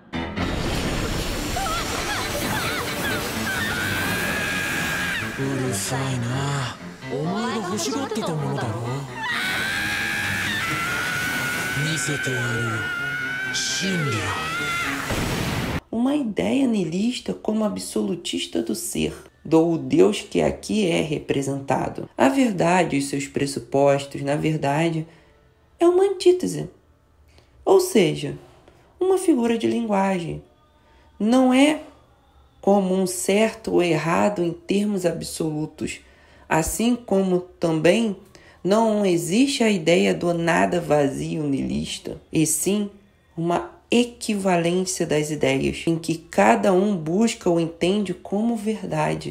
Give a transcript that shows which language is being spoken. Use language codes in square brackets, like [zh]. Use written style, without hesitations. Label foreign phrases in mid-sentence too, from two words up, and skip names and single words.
[ja] うるさいな。お前が欲しがってたものだろ。見せてやるよ、真理を。 [pt] Uma ideia niilista como absolutista do ser, do Deus que aqui é representado. A verdade e os seus pressupostos, na verdade, é uma antítese. Ou seja, uma figura de linguagem. Não é como um certo ou errado em termos absolutos, assim como também não existe a ideia do nada vazio niilista, e sim uma equivalência das ideias, em que cada um busca ou entende como verdade.